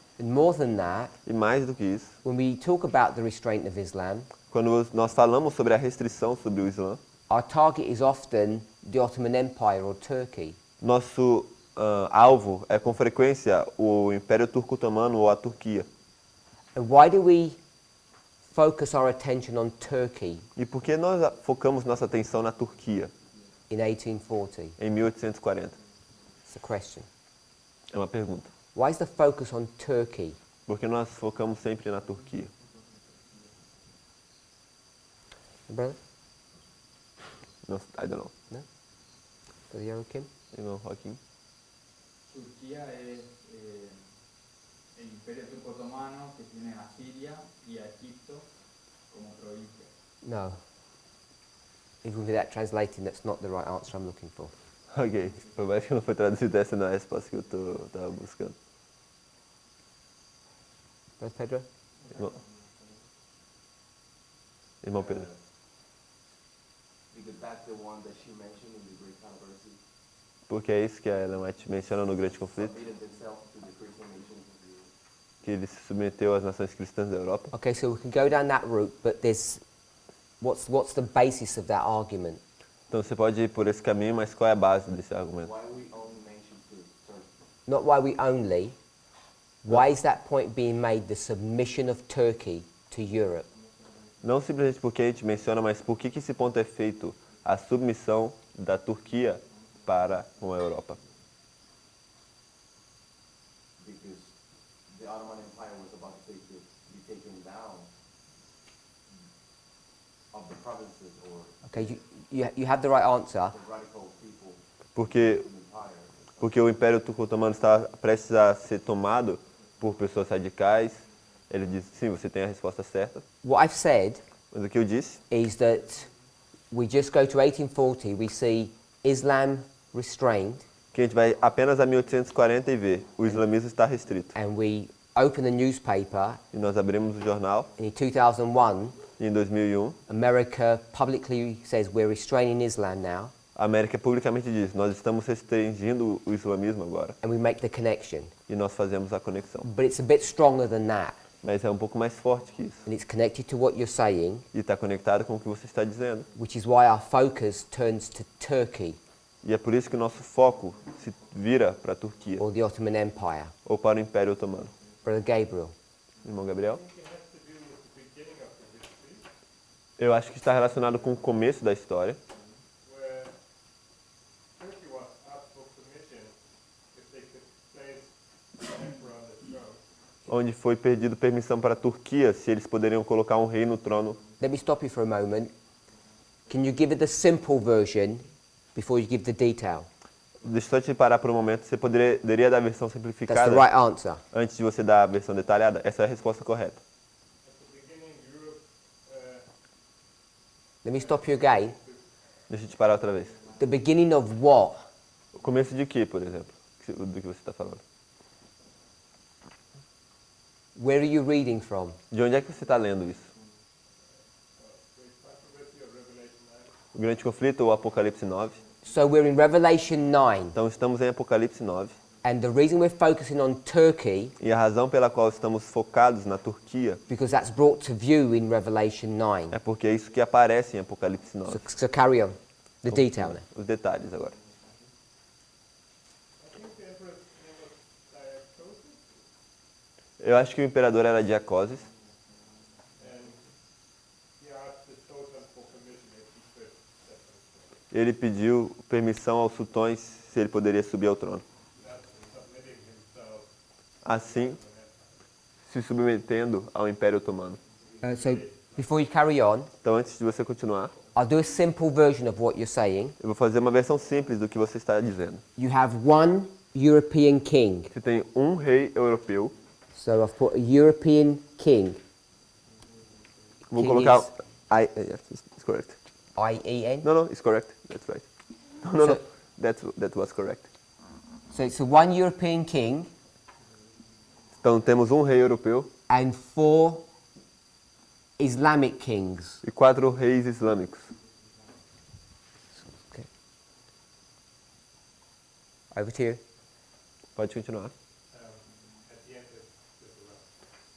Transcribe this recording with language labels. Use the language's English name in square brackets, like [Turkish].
[English] And more than that, [Portuguese] E mais do que isso, [English] when we talk about the restraint of Islam, [Portuguese] quando nós falamos sobre a restrição sobre o Islã, [English] our target is often the Ottoman Empire or Turkey. [Portuguese] nosso alvo é com frequência o Império Turco-Otomano ou a Turquia. [English] And why do we focus our attention on Turkey [Portuguese] E por que nós focamos nossa atenção na Turquia [English] in 1840? [Portuguese] em 1840? [English] It's a question. [Portuguese] É uma pergunta. [English] Why is the focus on Turkey? [Portuguese] Por que nós focamos sempre na Turquia? [English] Brother? I don't know. No? Brother Joachim? [Portuguese] Irmão Joaquim? [Spanish] Turquía es el imperio turco-otomano que tiene a Siria y a Egipto como provincias. [English] No. Even without translating, that's not the right answer I'm looking for. [Portuguese] Ok, por mais que não foi traduzido, essa não é a resposta que eu estava buscando. [English] Brother Pedro? [Portuguese] Irmão Pedro. [English] Because that's the one that she mentioned in the Great Controversy, [Portuguese] Porque é isso que a Ellen White menciona no Grande Conflito, [English] submitted themselves to the Christian nations of the world. [Portuguese] que ele se submeteu às nações cristãs da Europa. [English] Okay, so we can go down that route, but there's what's the basis of that argument? [Portuguese] Então você pode ir por esse caminho, mas qual é a base desse argumento? [English] Why we only mention Turkey? Not why we only. Why is that point being made, the submission of Turkey to Europe? [Portuguese] Não simplesmente porque a gente menciona, mas por que esse ponto é feito? A submissão da Turquia para com a Europa. [English] Because the Ottoman Empire was about to be taken down of the provinces or Okay, you have the right answer. the radical people [Portuguese] Porque, [English] of the empire. [Portuguese] porque o Império Turco-Otomano estava prestes a ser tomado por pessoas radicais. Ele disse, sim, você tem a resposta certa. [English] What I've said [Portuguese] Mas o que eu disse [English] is that we just go to 1840, we see Islam restrained, [Portuguese] que a gente vai apenas a 1840 e vê o islamismo está restrito. [English] and we open the newspaper, [Portuguese] E nós abrimos o jornal [English] and in 2001, [Portuguese] e em 2001 [English] America publicly says we're restraining Islam now, [Portuguese] a América publicamente diz, nós estamos restringindo o islamismo agora. [English] and we make the connection. [Portuguese] E nós fazemos a conexão. [English] But it's a bit stronger than that, [Portuguese] Mas é um pouco mais forte que isso. [English] and it's connected to what you're saying, [Portuguese] E está conectado com o que você está dizendo. [English] which is why our focus turns to Turkey [Portuguese] E é por isso que o nosso foco se vira para a Turquia [English] or the Ottoman Empire. [Portuguese] ou para o Império Otomano. [English] Brother Gabriel? [Portuguese] Irmão Gabriel? Eu acho que está relacionado com o começo da história, [English] where Turkey was asked for permission if they could place an emperor on the throne. [Portuguese] onde foi pedido permissão para a Turquia se eles poderiam colocar um rei no trono. [English] Let me stop you for a moment. Can you give it the simple version before you give the detail? [Portuguese] Deixa eu só te parar por um momento. Você poderia dar a versão [English] That's the [Portuguese] simplificada [English] right answer. [Portuguese] antes de você dar a versão detalhada? Essa é a resposta correta. [English] At the beginning, Europe Let me stop you again. [Portuguese] Deixa eu te parar outra vez. [English] The beginning of what? [Portuguese] O começo de quê, por exemplo? Do que você está falando? [English] Where are you reading from? [Portuguese] De onde é que você está lendo isso? [English] Great Controversy of Revelation 9. [Portuguese] O Grande Conflito ou Apocalipse 9? [English] So we're in Revelation 9, [Portuguese] Então estamos em Apocalipse 9. [English] and the reason we're focusing on Turkey, [Portuguese] E a razão pela qual estamos focados na Turquia [English] because that's brought to view in Revelation 9. [Portuguese] é porque é isso que aparece em Apocalipse [English] So, [Portuguese] 9. [English] so carry on. The detail now. [Portuguese] Os detalhes agora. [English] I think the emperor's name was Diacosis, [Portuguese] Eu acho que o imperador era Diacoses [English] and he asked the Sultan for permission if he could step on the throne. [Portuguese] ele pediu permissão aos sultões se ele poderia subir ao trono. [English] That's submitting himself [Portuguese] Assim, se submetendo ao Império Otomano. [English] So before you carry on, [Portuguese] Então, antes de você continuar, [English] I'll do a simple version of what you're saying. [Portuguese] Eu vou fazer uma versão simples do que você está dizendo. [English] You have one European king. [Portuguese] Você tem um rei europeu. [English] So I've put a European king. [Portuguese] Vou [English] King [Portuguese] colocar... [English] is- Yes, it's correct. I-E-N. No, it's correct. That's right. No, So- that was correct. So it's a one European king [Portuguese] Então temos um rei europeu [English] and 4 Islamic kings. [Portuguese] e 4 reis islâmicos. [English] Okay. Over to you. [Portuguese] Pode continuar. [English] At the end, it's the rest.